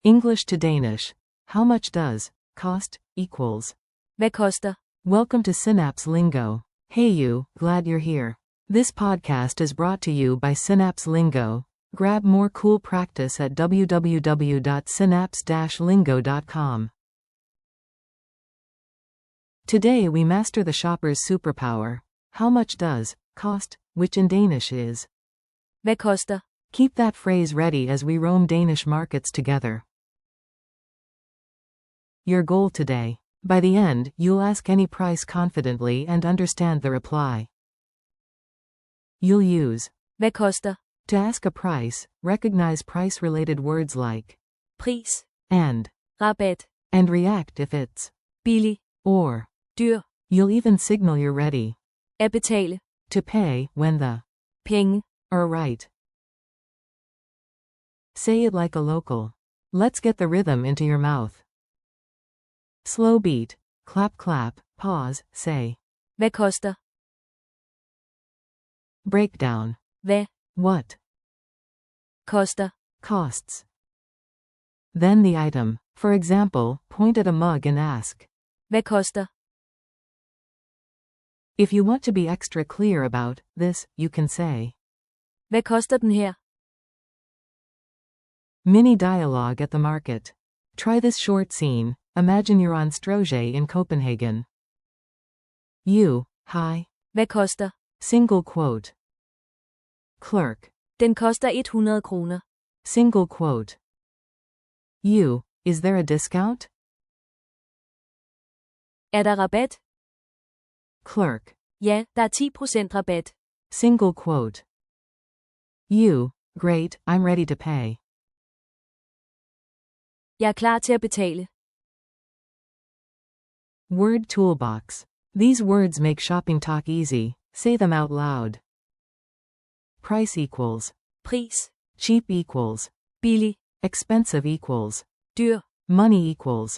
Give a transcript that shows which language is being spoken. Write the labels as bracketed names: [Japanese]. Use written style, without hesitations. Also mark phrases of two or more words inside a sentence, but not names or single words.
[English] English to Danish. How much does cost equals? [Danish] Hvad koster? [English] Welcome to Synapse Lingo. Hey you, glad you're here. This podcast is brought to you by Synapse Lingo. Grab more cool practice at www.synapse-lingo.com. Today we master the shopper's superpower. How much does cost, which in Danish is. [Danish] Hvad koster? [English] Keep that phrase ready as we roam Danish markets together. Your goal today. By the end, you'll ask any price confidently and understand the reply. You'll use [Danish] Hvad koster? [English] to ask a price, recognize price-related words like Pris. and Rabat. react if it's Billig. or. Dyr. You'll even signal you're ready [Danish] At betale. [English] to pay when the Penge. are right. Say it like a local. Let's get the rhythm into your mouth. Slow beat. Clap clap, pause, say. [Danish] Hvad koster? [English] Breakdown. Hvad What koster? costs. Then the item. For example, point at a mug and ask. [Danish] Hvad koster? [English] If you want to be extra clear about this, you can say. [Danish] Hvad koster den her? [English] Mini dialogue at the market. Try this short scene. Imagine you're on Stroge in Copenhagen. You, hi. [Danish] Hvad koster? [English] Single quote. Clerk. [Danish] Den koster 100 kroner. [English] Single quote. You, is there a discount? [Danish] Er der rabat? [English] Clerk. [Danish] Ja, der er 10% rabat. [English] Single quote. You, great, I'm ready to pay. [Danish] Jeg er klar til at betale. [English] Word toolbox. These words make shopping talk easy. Say them out loud. Price equals. Pris. Cheap equals. Billig. Expensive equals. Dyr. Money equals.